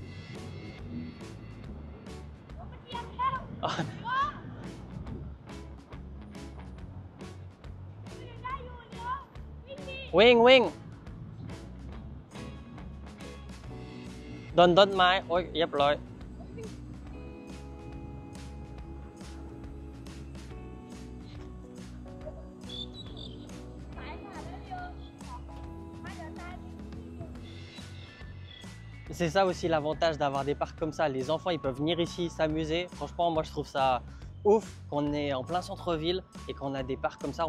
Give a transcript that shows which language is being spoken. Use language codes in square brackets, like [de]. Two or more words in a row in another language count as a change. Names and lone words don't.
[th] มันเอียงแล้วได้อยู่เดี๋ยววิ่งดิ วิ่งโดนต้นไม้โอ๊ยเรียบร้อย [fr] C'est ça aussi l'avantage d'avoir des parcs comme ça. Les enfants, ils peuvent venir ici s'amuser. Franchement, moi, je trouve ça ouf qu'on est en plein centre-ville et qu'on a des parcs comme ça.